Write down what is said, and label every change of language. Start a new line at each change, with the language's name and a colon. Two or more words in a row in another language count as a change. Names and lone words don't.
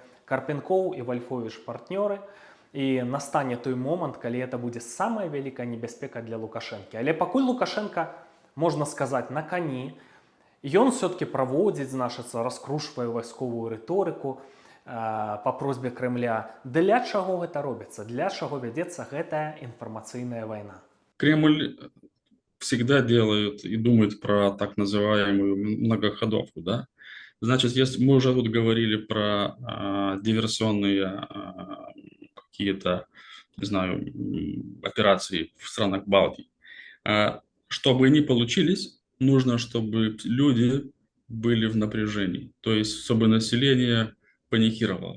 Belarusian: Карпенкоў і Вальфовіч партнёры. І настане той момант, калі это будзе самая вялікая небяспека для Лукашэнкі. Але пакуль Лукашенка, можна сказаць, на кані, ён все-таки праводзіць, значыцца, раскручвае вайсковую рыторыку па просьбе Кремля. Для чаго гэта робіцца? Для чаго вядзецца гэтая інфармацыйная вайна?
Russian: Кремль всегда делает и думает про так называемую многоходовку, да? Значит, если мы уже тут говорили про диверсионные какие-то, не знаю, операции в странах Балтии, чтобы они получились, нужно, чтобы люди были в напряжении, то есть чтобы население паникировало.